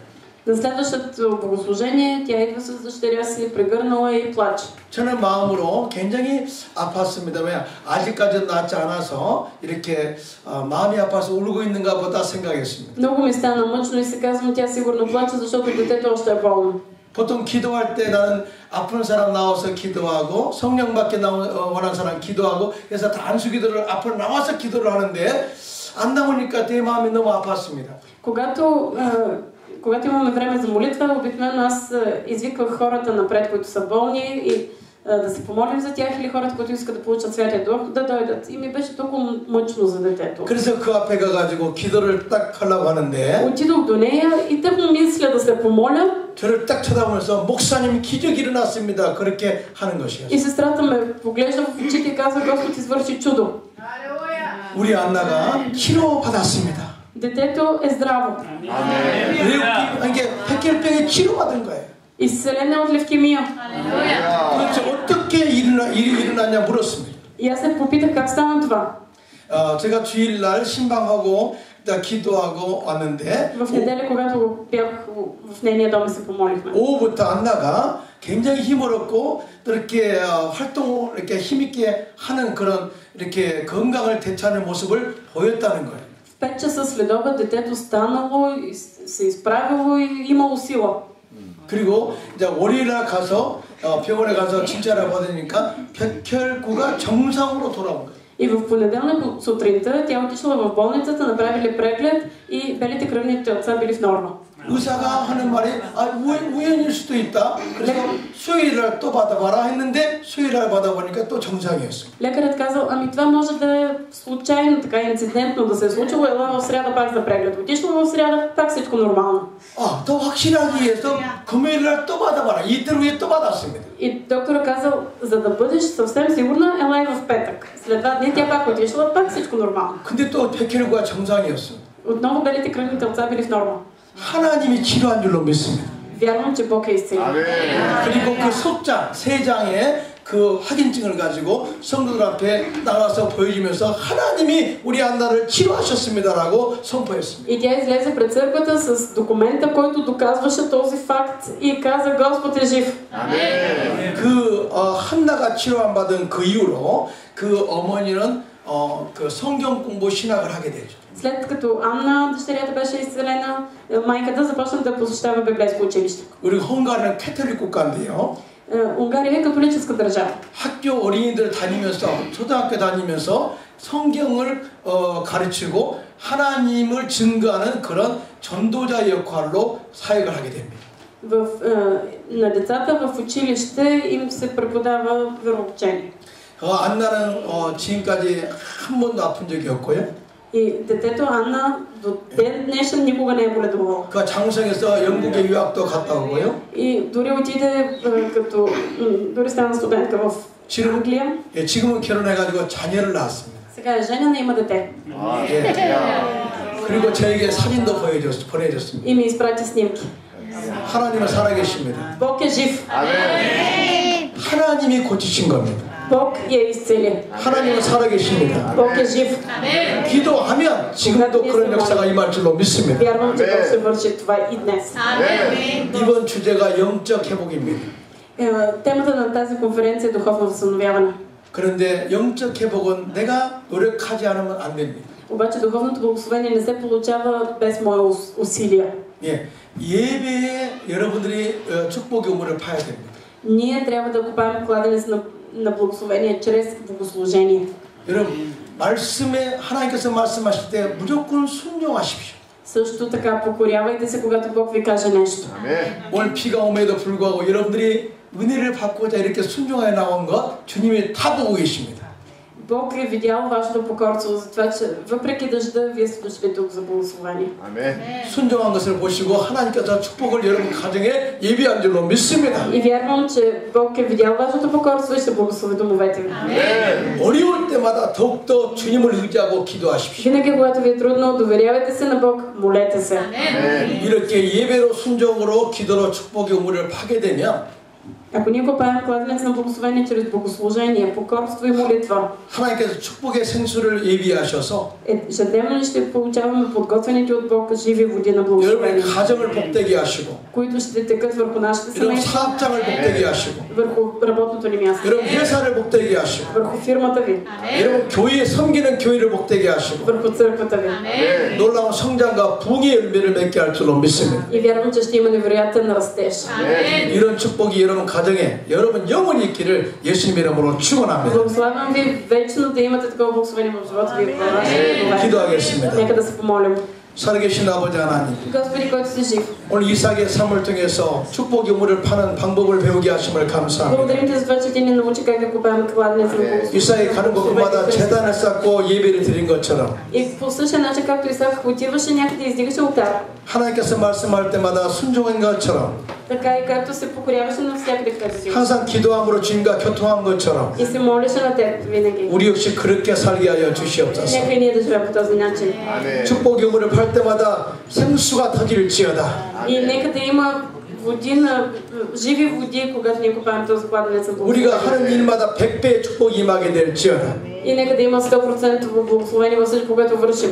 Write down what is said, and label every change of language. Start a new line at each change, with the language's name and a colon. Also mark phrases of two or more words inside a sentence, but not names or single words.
Bulgarian: На следващото богослужение тя идва с дъщеря си, прегърнала и плаче.
Korean: 저는 마음으로 굉장히 아팠습니다. 왜 아직까지 낫지 않아서 이렇게 마음이 아파서 울고 있는가 보다 생각했습니다.
Bulgarian: Много ми стана мъчно и се казвам, тя сигурно плаче, защото детето още е болно.
Korean: 보통 기도할 때 나는 아픈 사람 나와서 기도하고 성령 받게 원하는 사람 기도하고 그래서 다 안수 기도를 앞으로 나와서 기도를 하는데 안 나오니까 내 마음이 너무 아팠습니다.
Bulgarian: Когато имаме време за молитва, обикновено аз извиквах хората напред, които са болни и да се помолим за тях или хората, които искат да получат Святия Дух, да дойдат. И ми беше толкова мъчно за детето.
Korean: 그래서 그 앞에 가가지고 기도를 딱 하려고 하는데
Bulgarian: Отидох до нея и тъкмо мисля да се помоля.
Korean: 저를 딱 쳐다보면서 목사님 기적이 일어났습니다. 그렇게 하는 것이었어요.
Bulgarian: И сестрата ме поглежда в очите и казва, Господ извърши чудо.
Korean: 우리 안나가 치료받았습니다.
Bulgarian: Детето е здраво.
Korean: 이게 백혈병에 치료받은 거예요.
Bulgarian: Изцелена от левкемия.
Korean: 도대체 어떻게 일어났냐 물었습니다.
Bulgarian: И аз се попитах как стана това.
Korean: 제가 주일날 신방하고 기도하고 왔는데
Bulgarian: В неделя, когато бях в нейния дом и се помолихме.
Korean: 오후부터 안나가 굉장히 힘을 얻고 또 이렇게 활동을 이렇게 힘있게 하는 그런 이렇게 건강을 되찾는 모습을 보였다는 거예요.
Bulgarian: В 5 часа следобед детето станало, се изправило и имало сила.
Korean: 그리고 이제 월요일날 가서 병원에 가서 진찰을 받으니까 백혈구가 정상으로 돌아온 거예요.
Bulgarian: И в понеделник сутринта тя отишла в болницата, направили преглед и белите кръвни телца били в норма.
Korean: 의사가 하는 말이 우연일 수도 있다. 그래서 수요일날 또 받아봐라 했는데 수요일날 받아보니까 또 정상이었어요.
Bulgarian: Лекарят казал, ами това може да е случайно, така инцидентно да се е случило, ела в сряда пак за преглед. Отишла в сряда, пак всичко нормално.
Korean: 더 확실하기 위해서 금요일날 또 받아봐라. 이틀 후에 또 받았습니다.
Bulgarian: И доктора казал, за да бъдеш съвсем сигурна, елай в петък. След 2 дни тя пак отишла, пак всичко нормално.
Korean: 근데 또 백혈구가 정상이었어.
Bulgarian: Отново белите кръвни телца били в норма.
Korean: 하나님이 치료한 줄로 믿습니다.
Bulgarian: Вярвам, че Бог е изцелил.
Korean: 그리고 그 속장 3장의 그 확인증을 가지고 성도들 앞에 나가서 보여주면서 하나님이 우리 안나를 치료하셨습니다라고 선포했습니다.
Bulgarian: И тя излезе пред църквата с документа, който доказваше този факт и каза, Господ е жив.
Korean: 그 한나가 치료안 받은 그 이후로 그 어머니는 그 성경 공부 신학을 하게 되죠.
Bulgarian: След като Анна, дъщерята, беше изцелена, майката започна да посещава библейско училище.
Korean: 우리 헝가리는 캐톨릭 국가인데요.
Bulgarian: Унгария е католическа държава.
Korean: 학교 어린이들 다니면서 초등학교 다니면서 성경을 가르치고 하나님을 증거하는 그런 전도자 역할로 사역을 하게 됩니다.
Bulgarian: На децата в училище им се преподава вероучение.
Korean: 안나는 지금까지 한 번도 아픈 적이 없고요.
Bulgarian: И детето Анна до ден днешен никога не е боледувала.
Korean: 그 장성에서 영국에 유학도 갔다 오고요.
Bulgarian: И дори отиде като дори стана студентка в Англия.
Korean: 예, 지금은 결혼해가지고 자녀를 낳았습니다.
Bulgarian: сега е женена и има дете.
Korean: 예. 그리고 저에게 사진도 보내줬습니다.
Bulgarian: И ми изпрати снимки.
Korean: 하나님은 살아계십니다.
Bulgarian: Бог е жив.
Korean: 하나님이 고치신 겁니다.
Bulgarian: Бог я изцели.
Korean: 하나님은 살아계십니다.
Bulgarian: Бог е жив.
Korean: 기도하면 지금도 그런 역사가 임할 줄로 믿습니다.
Bulgarian: Вярвам, че Бог ще върши това и днес.
Korean: 이번 주제가 영적 회복입니다.
Bulgarian: Темата на тази конференция е духовно възстановяване.
Korean: 그런데 영적 회복은 내가 노력하지 않으면 안 됩니다.
Bulgarian: Обаче духовното благословение не се получава без мое усилия.
Korean: 예, 예배에 여러분들이 축복의 우물을 파야 됩니다.
Bulgarian: Ние трябва да копаем кладенец на благословение чрез богослужение.
Korean: 여러분, 말씀에 하나님께서 말씀하실 때 무조건 순종하십시오.
Bulgarian: Също така покорявайте се, когато Бог ви каже нещо.
Korean: 오늘 비가 옴에도 불구하고 여러분들이 은혜를 받고자 이렇게 순종해 나온 것 주님이 다 보고 계십니다.
Bulgarian: Бог е видял вашето покорство за това, че въпреки дъжда, вие сте дошли тук за благословение.
Korean: 순종한 것을 보시고 하나님께서 축복을 여러분 가정에 예비한 줄로 믿습니다.
Bulgarian: И вярвам, че Бог е видял вашето покорство и ще благослови домовете ви.
Korean: 어려울 때마다 더욱더 주님을 의지하고 기도하십시오.
Bulgarian: Винаги, когато ви е трудно, доверявайте се на Бог, молете се.
Korean: 이렇게 예배로 순종으로 기도로 축복의 우물을 파게 되면
Bulgarian: Ако ние копаем кладенец на благословение чрез богослужение, покорство и молитва,
Korean: 하나님께서 축복의 생수를 예비하셔서
Bulgarian: ежедневно ще получаваме подготвените от Бог живи води на
Korean: 여러분의
Bulgarian: благословение,
Korean: 가정을 복되게 하시고
Bulgarian: които ще текат върху нашите
Korean: 여러분
Bulgarian: семейства,
Korean: 사업장을 복되게 하시고
Bulgarian: върху работното ни място,
Korean: 여러분 회사를 복되게 하시고
Bulgarian: върху фирмата ви,
Korean: 여러분 교회에 섬기는 교회를 복되게 하시고
Bulgarian: върху църквата ви.
Korean: 놀라운 성장과 부흥의 열매를 맺게 할 줄로 믿습니다.
Bulgarian: И вярвам, че ще има невероятен растеж.
Korean: 이런 축복이 여러분 가정에 여러분 영원히 있기를 예수님 이름으로 축원합니다.
Bulgarian: Благославям ви вечно да имате такова благословение в живота ви.
Korean: 기도하겠습니다.
Bulgarian: Нека да се помолим.
Korean: 살아계신 아버지 하나님,
Bulgarian: Господи, който си жив,
Korean: 오늘 이삭의 삶을 통해서 축복의 우물을 파는 방법을 배우게 하심을 감사합니다.
Bulgarian: благодарим ти за това, че ти ни научи как да копаем кладенец на благословение.
Korean: 이삭이 가는 곳마다 제단을 쌓고 예배를 드린 것처럼
Bulgarian: И по същия начин, както Исак отиваше някъде и издигаше олтар,
Korean: 하나님께서 말씀할 때마다 순종한 것처럼
Bulgarian: така и както се покоряваше навсякъде, където си.
Korean: 항상 기도함으로 주님과 교통한 것처럼
Bulgarian: И се молеше на теб винаги.
Korean: 우리 역시 그렇게 살게 하여 주시옵소서.
Bulgarian: Нека и ние да живеем по този начин.
Korean: 축복의 우물을 팔 때마다 생수가 터질지어다.
Bulgarian: И нека да има води на живи води, когато ние копаем този кладенец на
Korean: 우리가
Bulgarian: благословение.
Korean: 하는 일마다 100배의 축복이 임하게 될지어다.
Bulgarian: И нека да има 100% благословение във всичко, което вършим.